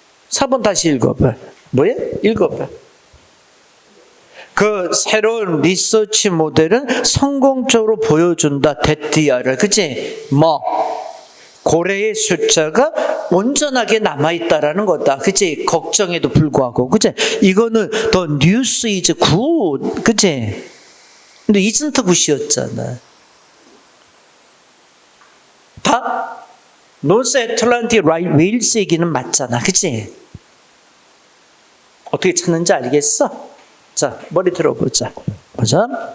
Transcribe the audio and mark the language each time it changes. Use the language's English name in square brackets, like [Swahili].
[Korean] 4번 다시 읽어봐. 뭐야? 읽어봐. 그 새로운 리서치 모델은 성공적으로 보여준다. 데티아를. 그치? 고래의 숫자가 온전하게 남아있다라는 거다. 그치? 걱정에도 불구하고. 그치? 이거는 [English] the news is good. [Korean] 그치? 근데 [English] isn't good [Korean] 이었잖아. 다 노스 애틀란틱 라이트 웨일스 얘기는 맞잖아. 그치? 어떻게 찾는지 알겠어? 자, 머리 들어보자. 보자.